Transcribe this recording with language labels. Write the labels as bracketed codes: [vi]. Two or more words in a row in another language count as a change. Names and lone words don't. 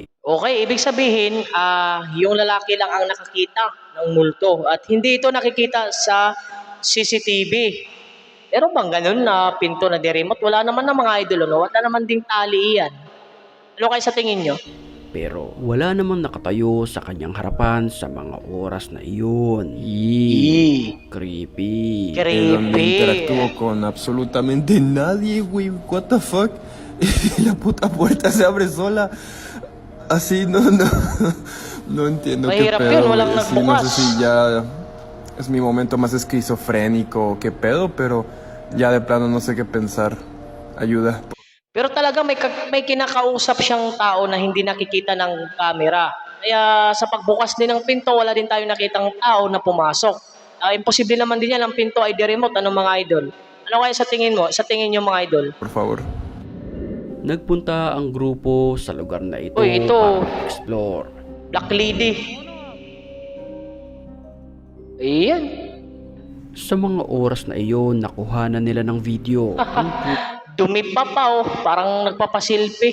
[tl] Okay, ibig sabihin, yung lalaki lang ang nakakita ng multo at hindi ito nakikita sa CCTV. Pero bang ganun na pinto na di-remote? Wala naman na mga idol, no? Wala naman ding tali yan. Ano kayo sa tingin nyo? Pero wala namang nakatayo sa kanyang harapan sa mga oras na iyon. [es] Creepy. Él no interactuó Creepy. con absolutamente nadie, güey. [en] What the fuck? [es] Y la puta puerta se abre sola. Así, no entiendo qué [tl] Mahirap [es] pedo. [tl] yun, walang [es] güey. Sí, no [tl] nagbukas. [es] sé si ya es mi momento más esquizofrénico o qué pedo, pero ya de plano no sé qué pensar. Ayuda. [tl] Pero talaga may kinakausap siyang tao na hindi nakikita ng camera. Kaya sa pagbukas din ng pinto, wala din tayo nakitang tao na pumasok. Imposible naman din yan, ang pinto ay di-remote. Ano mga idol? Ano kaya sa tingin mo? Sa tingin nyo mga idol? [es] Por favor. [tl] Nagpunta ang grupo sa lugar na ito Uy, ito. para mag-explore. Black Lady. Ayan. Sa mga oras na iyon, nakuhanan nila ng video ang Dumi pa oh. Parang nagpapasilpi.